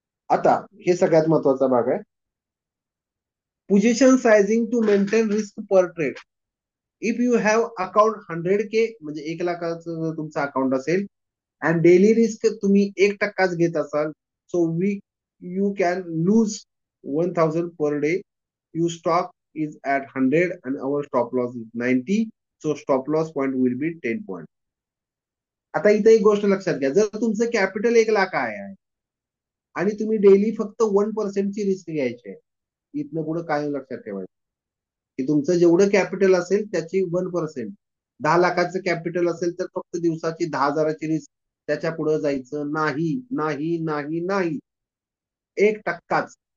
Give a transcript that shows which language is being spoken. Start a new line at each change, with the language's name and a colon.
Marathi: आता हे सगळ्यात महत्वाचा भाग आहे,
English: Position sizing to maintain risk per trade. If you have account 100K
Marathi: म्हणजे 1,00,000चं जर तुमचं अकाउंट असेल
English: and daily risk
Marathi: तुम्ही 1%च घेत असाल,
English: so you can lose 1,000 per day. Your stock is at 100 and our stop loss is 90, so stop loss point will be 10 point.
Marathi: आता इथे एक गोष्ट लक्षात घ्या, जर तुमचं कॅपिटल 1,00,000 आहे आणि तुम्ही डेली फक्त 1%ची रिस्क घ्यायची आहे, इथनं पुढे काय लक्षात ठेवायचं की तुमचं जेवढं कॅपिटल असेल त्याची 1%, 10,00,000चं कॅपिटल असेल तर फक्त दिवसाची 10,000ची रिस्क, त्याच्या पुढे जायचं नाही, नाही, नाही, नाही. 1%च.